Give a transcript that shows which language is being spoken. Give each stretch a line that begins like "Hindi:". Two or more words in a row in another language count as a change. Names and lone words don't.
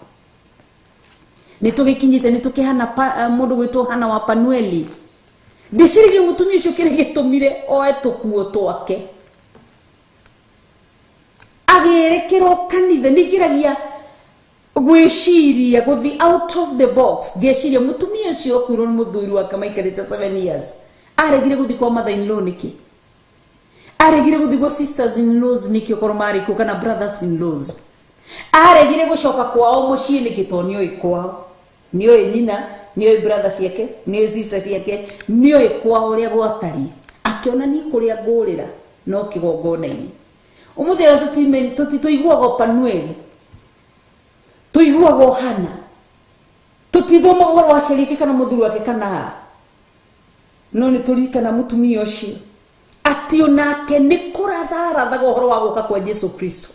Kikuyu: Nĩ tũgĩkinyĩte nĩ tũkĩhana mũndũ gwĩtwo Hana wa Panueli. Ndĩcirĩgie mũtumia ũcio kĩrĩa gĩtũmire oe tũkuo twake agĩrekerwo kanitha. Nĩngeragia gwĩciria gũthi
English: out of the box.
Kikuyu: Ngeciria mũtumia ũcio akuirwo nĩ mũthuri wake maikarĩte 7 years aregire gũthi kwa mother-in-law nĩkĩ? Aregire gũthi kwa sisters-in-laws nĩkĩ okorwo marĩ kuo kana brothers-in-laws? Aregire gũcoka kwao mũciĩ nĩkĩ to nĩoĩ kwao? Nĩoĩ nyina, nĩoĩ brother ciake, nĩoĩ sister ciake, nĩoĩ kwao ũrĩa gwatariĩ. Akĩona niĩ kũrĩa ngũrĩra no kĩgongona-inĩ. Ũmũthĩ tũtituiguaga Panueli, tuiguaga Hana, tutithoma ũhoro wa Sheriki kana mũthuri wake kana no nĩ tũririkana mũtumia ũcio atĩ onake nĩ kũratharathaga ũhoro wa gũka kwa Jesu Kristo.